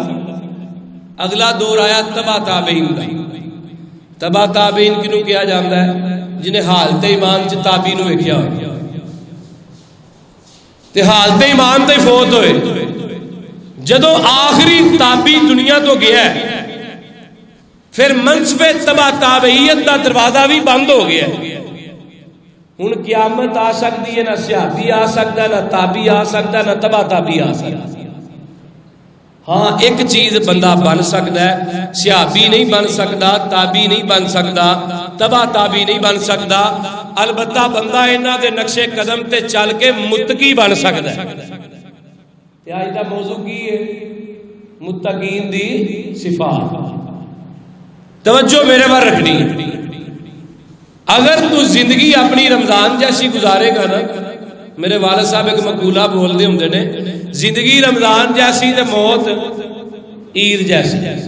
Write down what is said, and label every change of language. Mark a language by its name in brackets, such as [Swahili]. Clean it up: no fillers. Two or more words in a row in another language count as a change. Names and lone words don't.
[Punjabi] اگلا دور آیا تبع تابعین دا۔ [Urdu] تبع تابعین کنوں کیا جاتا ہے؟ [Punjabi] جنہیں حالت ایمان چ تابعی نو ویکھیا ہوئے تے حالت ایمان تے فوت ہوئے۔ جدوں آخری تابعی دنیا تو گیا ہے، پھر منصب تبع تابعیت دا دروازہ بھی بند ہو گیا۔ ہن قیامت آ سکتی ہے، نہ صحابی آ سکتا، نہ تابعی آ سکتا، نہ تبع تابعی آ سکتا۔ [Urdu] ہاں ایک چیز بندہ بن سکتا ہے، صحابی نہیں بن سکتا، تابعی نہیں بن سکتا، تبع تابعی نہیں بن سکتا، [Punjabi] البتہ بندہ انہاں دے نقشے قدم تے چل کے متقی بن سکتا [Urdu] ہے۔ [Punjabi] تے اج دا موضوع کی ہے؟ متقین دی صفات. [Urdu] توجہ میرے پر رکھنی ہے. [Punjabi] اگر تو زندگی اپنی رمضان جیسی گزارے گا نا، میرے والد صاحب ایک مقولہ بول دے ہوندے نے، زندگی رمضان جیسی تے موت عید جیسی.